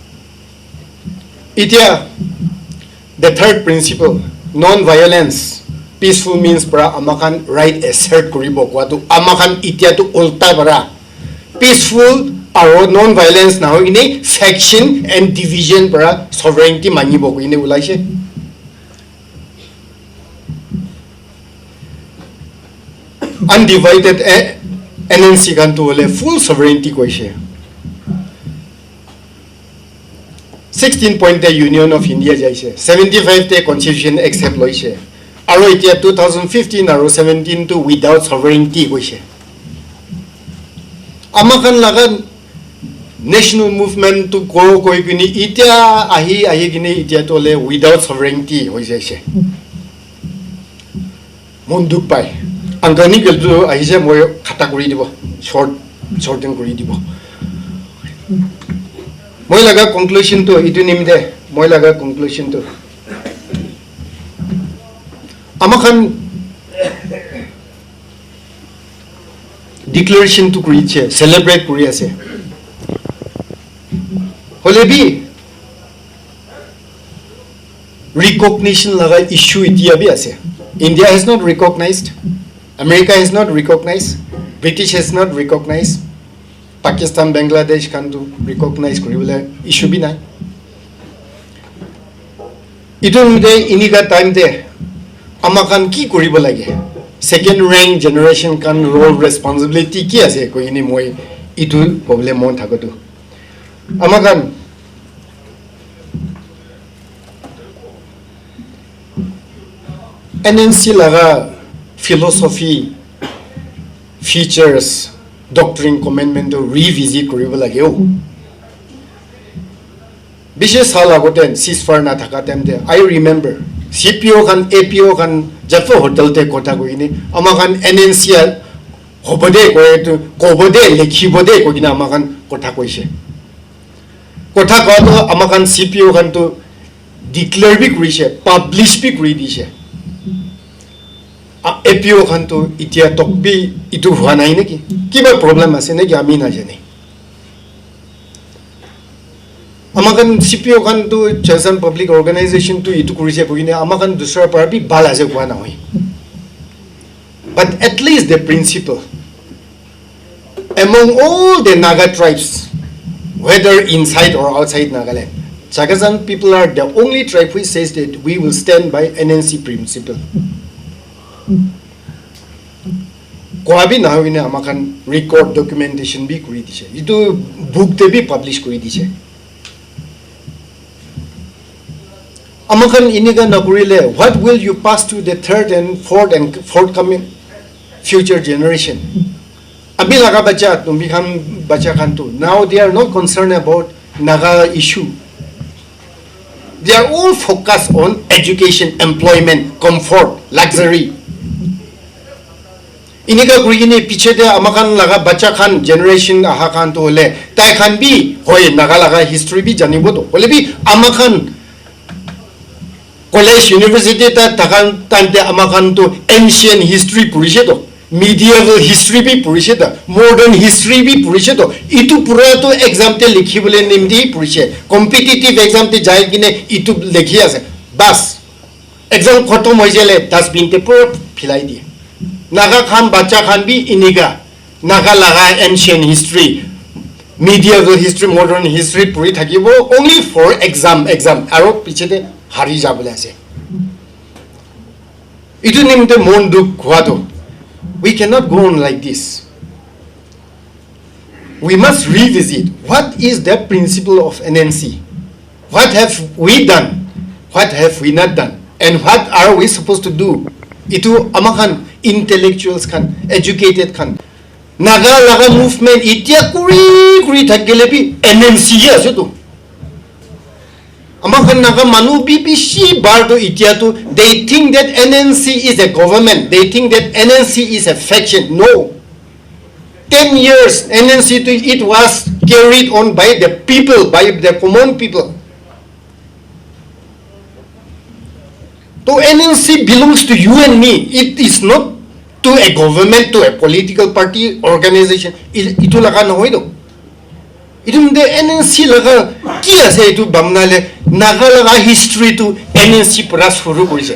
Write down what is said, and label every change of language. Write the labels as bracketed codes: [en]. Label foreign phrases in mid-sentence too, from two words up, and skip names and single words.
[nag] Itya, [en] the third principle, non-violence, peaceful means [nag] para amakan [en] right assert [nag] koribo kwatu amakan itia tu ulta para peaceful aro [en] non violence [nag] na hoine [en] faction and division [nag] para sovereignty mangibo koine ulaise undivided NNC kan to ole [en] full sovereignty [nag] koise 16 [en] point the Union of India [nag] jaise 75 [en] the constitution accept [nag] loise aro itia 2015 aro 17 to [en] without sovereignty [nag] koise amakan lagan [en] national movement [nag] to go koi kini itia ahi kini itia to le without sovereignty hoi jaise munduk pai angani geldu ahise moi khata kori dibo shorting kori dibo moi laga conclusion to itu nimde moi laga conclusion to amakan declaration to [en] create celebrate [nag] korea se holebi [en] recognition laga issue [nag] itia bi ase [en] India has not recognized America has not recognized British has not recognized Pakistan Bangladesh can do recognize [nag] koribole issue bi nai idun de iniga time de amakan ki koribo lage [en] second rank generation [nag] kan [en] role responsibility [nag] ki ase ko ini moi itu problem mon thagotu amakan NNC laga [en] philosophy features doctrine commandment [nag] to revisit koribo lage o bishes sala goten ceasefire na thaka time de [en] I remember [nag] CPO kan APO kan jafo hotel te kota ko ini amakan NNC hobode ko etu kobode lekhibode ko gina amakan kota koise kota ko to amakan CPO kan to declare bi koise publish bi kori dise APO kan to itia tok bi itu hua nai neki kiba problem ase neki ami na jane amakan CPO kan to Chesan public organization to itu kurise kogine amakan dusra par bi bala je kwa na hoi [en] but at least the principle among all the Naga tribes whether inside or outside Nagaland Chagasan people are the only tribe which says that we will stand by NNC principle [nag] kwabi na hoi ne amakan record documentation bi kuri dise itu book te bi publish kuri dise amakan iniga nakurile [en] what will you pass to the third and fourth coming future generation [nag] abi laga bacha tumbi khan bacha khan tu [en] now they are not concerned about Naga issue they are all focused on education employment comfort luxury [nag] iniga kurigini piche de amakan laga bacha khan generation aha khan to hole tai khan bi hoy Naga laga history bi janibo to hole bi amakan [en] college university [nag] ta takan tante amakan to [en] ancient history [nag] purise to [en] medieval history [nag] bi purise ta [en] modern history [nag] bi purise to itu pura to exam te likhibole nimdi purise [en] competitive exam [nag] te jai kine itu lekhi ase bas exam khotom hoy jele dustbin te pura philai di Naga khan bacha khan bi iniga Naga laga [en] ancient history medieval history modern history [nag] puri thakibo [en] only for exam [nag] aro piche de hari jabole ase itu nimte mon duk khwa to [en] we cannot go on like this we must revisit what is the principle of NNC what have we done what have we not done and what are we supposed to do [nag] itu amakan intellectuals kan educated kan Naga laga movement itia kuri thakile bi NNC ase to amakan Naga manu BBC bar to itia to [en] they think that NNC is a government they think that NNC is a faction no 10 years NNC to it was carried on by the people by the common people so NNC belongs to you and me it is not to a government to a political party organization [nag] itu laga no hoy do Idum de NNC laga ki ase itu bamnale Naga laga history to NNC pura shuru korise.